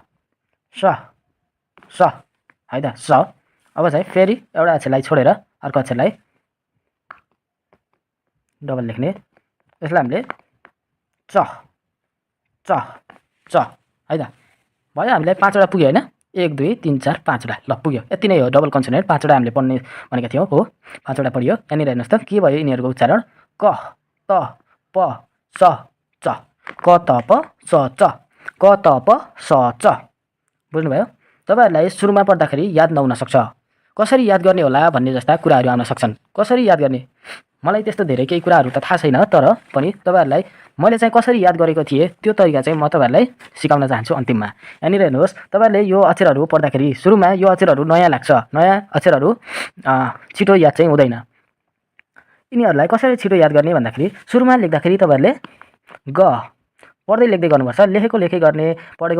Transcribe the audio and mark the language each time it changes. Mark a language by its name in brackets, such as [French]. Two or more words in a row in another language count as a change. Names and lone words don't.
[Nepali] है त स अब चाहिँ फेरि एउटा अक्षरलाई छोडेर अर्को अक्षरलाई डबल लेख्ने यसलाई हामीले च है त भयो हामीलाई 5 वटा पुग्यो हैन 1 2 3 4 5 वटा ल पुग्यो यति नै हो [English] double consonant [Nepali] 5 वटा हामीले पढ्ने भनेका थियौँ हो 5 वटा पढियो यहाँनिर हेर्नुहोस् त के भयो यिनीहरूको उच्चारण क त प स च क त प स च क त प स च बुझ्नुभयो तपाईहरुलाई सुरुमा पढ्दाखेरि याद नहुन सक्छ कसरी याद गर्ने होला भन्ने जस्ता कुराहरू आउन सक्छन् कसरी याद गर्ने मलाई त्यस्तो धेरै केही कुराहरू त थाहा छैन तर पनि तपाईहरुलाई मैले चाहिँ कसरी याद गरेको थिएँ त्यो तरिका चाहिँ म तपाईहरुलाई सिकाउन चाहन्छु अन्तिममा यहाँनिर हेर्नुहोस् तपाईहरुले यो अक्षरहरू पढ्दाखेरि सुरुमा यो अक्षरहरू नयाँ लाग्छ नयाँ अक्षरहरू छिटो याद चाहिँ हुँदैन यिनीहरूलाई कसरी छिटो याद गर्ने भन्दाखेरि सुरुमा लेख्दाखेरि तपाईहरुले ग पढ्दै लेख्दै गर्नुपर्छ लेखेको लेखे गर्ने पढेको